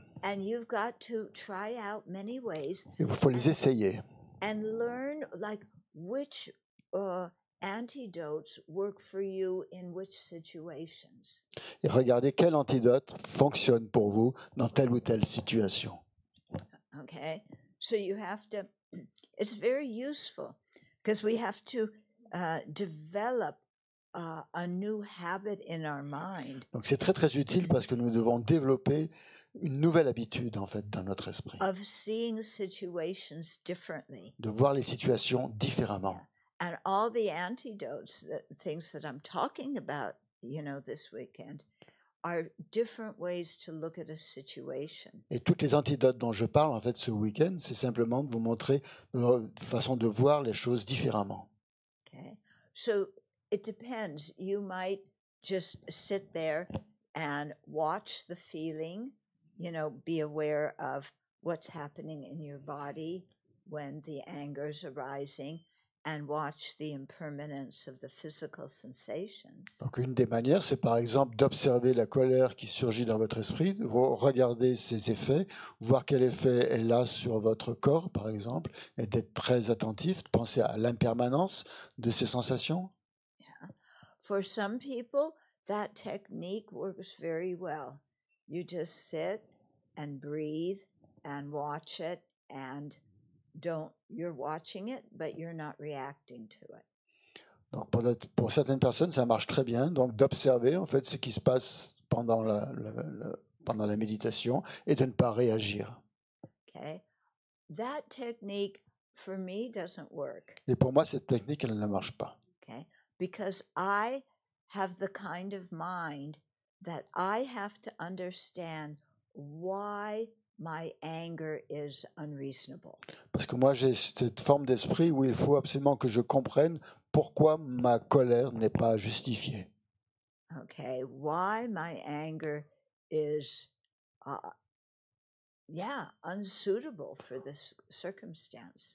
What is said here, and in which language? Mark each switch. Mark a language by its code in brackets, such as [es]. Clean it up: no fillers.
[en] And you've got to try out many ways. [fr] Il faut les essayer. [en] And learn like which antidotes work for you in which situations. [fr] Et regardez quel antidote fonctionne pour vous dans telle ou telle situation. [en] Okay, so you have to. It's very useful because we have to develop a new habit in our mind. [fr] Donc c'est très très utile parce que nous devons développer une nouvelle habitude en fait dans notre esprit. [en] Of seeing situations differently. [fr] De voir les situations différemment. [en] Yeah. And all the antidotes, the things that I'm talking about, you know, this weekend, are different ways to look at a situation. [fr] Et toutes les antidotes dont je parle en fait ce week-end, c'est simplement de vous montrer une façon de voir les choses différemment. [en] Okay, so it depends. You might just sit there and watch the feeling, you know, be aware of what's happening in your body when the anger is arising, and watch the impermanence of the physical sensations. [fr] Donc une des manières, c'est par exemple d'observer la colère qui surgit dans votre esprit, de regarder ses effets, voir quel effet elle a sur votre corps, par exemple, et d'être très attentif, de penser à l'impermanence de ces sensations. [en] Yeah. For some people, that technique works very well. You just sit and breathe and watch it, and you're watching it, but you're not reacting to it. [fr] Donc pour certaines personnes, ça marche très bien, donc d'observer en fait ce qui se passe pendant la méditation et de ne pas réagir. [en] Okay, that technique for me doesn't work. [fr] Et pour moi, cette technique, elle ne marche pas. [en] Okay, because I have the kind of mind that I have to understand why my anger is unreasonable. [fr] Parce que moi, j'ai cette forme d'esprit où il faut absolument que je comprenne pourquoi ma colère n'est pas justifiée. [en] Okay, why my anger is, unsuitable for this circumstance.